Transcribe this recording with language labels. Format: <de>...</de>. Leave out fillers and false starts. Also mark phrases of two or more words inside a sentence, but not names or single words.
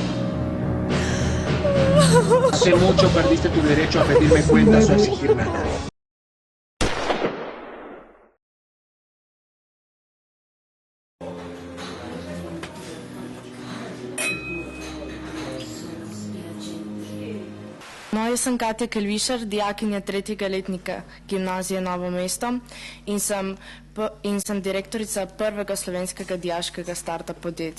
<es>Hace mucho perdiste tu derecho a pedirme cuentas o a exigir nada.</es> <sl>No, jaz sem Katja Kelvišar, dijakinja 3. letnika gimnazije Novo mesto in sem direktorica prvega slovenskega dijaškega startup podjetja.</sl>